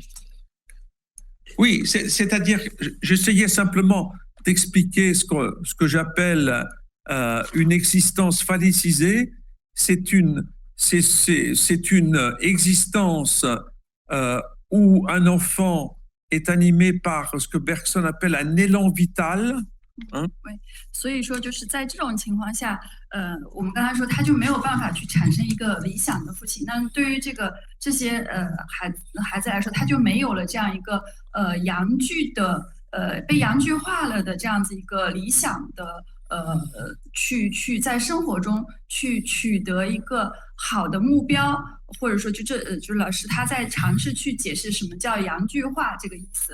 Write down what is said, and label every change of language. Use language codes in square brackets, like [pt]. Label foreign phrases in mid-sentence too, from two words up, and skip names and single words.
[fr] Oui, c'est-à-dire, j'essayais simplement d'expliquer ce que j'appelle une existence phallicisée. C'est une existence où un enfant est animé par ce que Bergson appelle un élan vital. Hein? [zh] 对，所以说就是在这种情况下，我们刚才说他就没有办法去产生一个理想的父亲。那对于这些孩子来说，他就没有了这样一个阳具的被阳具化了的这样子一个理想的去在生活中去取得一个好的目标，或者说就是老师他在尝试去解释什么叫阳具化这个意思。